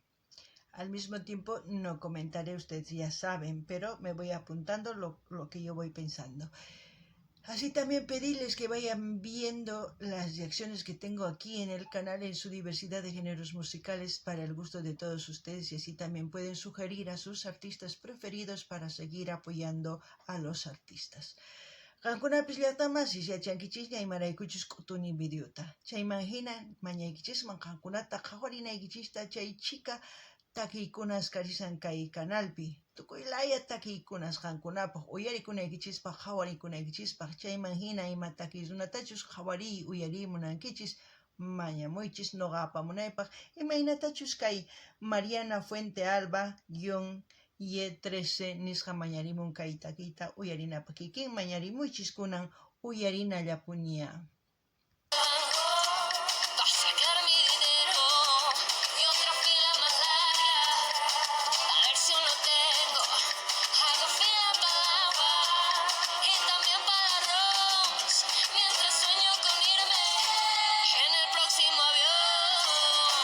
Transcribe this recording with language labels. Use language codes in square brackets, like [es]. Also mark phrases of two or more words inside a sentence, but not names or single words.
[es] Al mismo tiempo no comentaré, ustedes ya saben, pero me voy apuntando lo que yo voy pensando. Así también pedirles que vayan viendo las reacciones que tengo aquí en el canal en su diversidad de géneros musicales para el gusto de todos ustedes y así también pueden sugerir a sus artistas preferidos para seguir apoyando a los artistas. [qu] Qankunapis llaqtamasis yachankichis imaraykuchus k'utuni videota. Chayman hina mañaykichisman qankunata qhawarinaykichista chay chika takiykunas karisan kay kanalpi. Tukuylaya takiykunas qankunapaq uyarikunaykichispaq qhawarikunaykichispak chayman hina ima takiy runatachus qhawariy uyarimunankichis mañamuychis noqa apamunaypaq imaynatachus kay Mariana Fuente Alba ye 13 nisqa mañarimun kaytakita uyarina pakikin mañarimuchis kunan uyarina llapuña. [es] Pa' sacar mi dinero y otra fila más larga. A ver si aún lo tengo. Hago fila para el agua y también para el arroz. Mientras sueño con irme en el próximo avión.